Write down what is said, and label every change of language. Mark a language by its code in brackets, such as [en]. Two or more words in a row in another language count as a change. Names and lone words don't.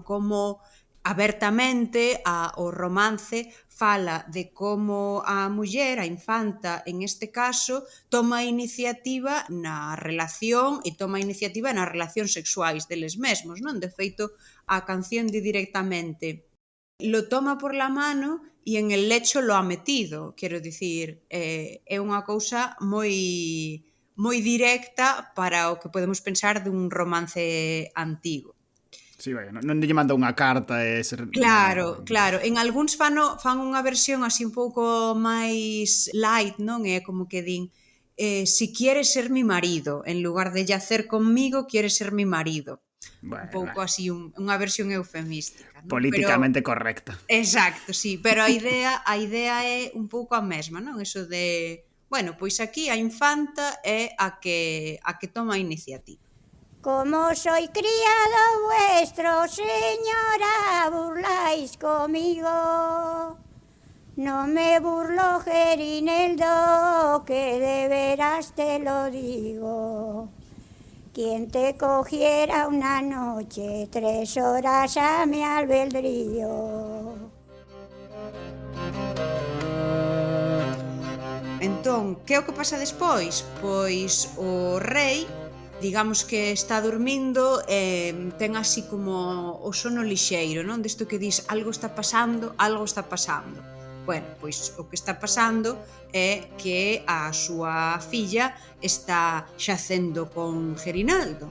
[gl] Como abertamente o romance fala de como a muller, a infanta, en este caso, toma iniciativa na relación e toma iniciativa nas relacións sexuais deles mesmos, non? De feito, a canción di directamente: [es] lo toma por la mano [gl] e [es] en el lecho lo ha metido. [gl] Quero dicir, é unha cousa moi directa para o que podemos pensar dun romance antigo. Sí, vai, non lle manda unha carta e Claro. En algúns fan unha versión así un pouco máis light, non? É como que din [es] si quieres ser mi marido, en lugar de yacer conmigo, quieres ser mi marido. [gl] Bueno, Un pouco así, unha versión eufemística, non? Políticamente correcta. Exacto, sí, pero a idea é un pouco a mesma, non? Eso de, bueno, pois aquí a infanta é a que toma a iniciativa. [es] Como soy criado vuestro, señora, burláis conmigo. No me burlo, Gerineldo, que de veras te lo digo. Quien te cogiera una noche, 3 horas a mi albedrío. [gl] Entón, que é o que pasa despois? Pois o rei, digamos que está dormindo, ten así como o sono lixeiro, non? Desto que dis, algo está pasando. Bueno, pois o que está pasando é que a súa filla está xacendo con Gerinaldo.